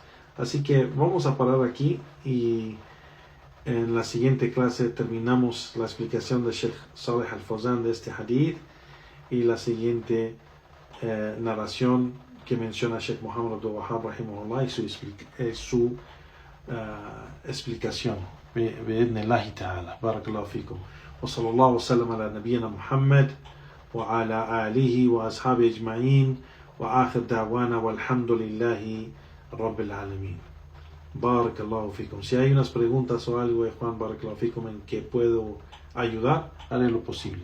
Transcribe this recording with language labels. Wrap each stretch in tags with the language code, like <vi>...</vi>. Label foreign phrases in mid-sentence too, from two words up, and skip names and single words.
<es>Así que vamos a parar aquí y en la siguiente clase terminamos la explicación de Sheikh Saleh Al-Fawzan de este hadith y la siguiente narración que menciona Sheikh Muhammad Abdul Wahhab rahimahullah y su explicación.</es> <ar>بإذن الله تعالى. بارك الله فيكم. وصلى الله وسلم على نبينا محمد وعلى آله وأصحابه أجمعين وآخر دعوانا الحمد لله رب العالمين. بارك الله فيكم.</ar> <es>Si hay unas preguntas o algo, Juan,</es> <ar>بارك الله فيكم,</ar> <es>en que puedo ayudar, haré lo posible.</es>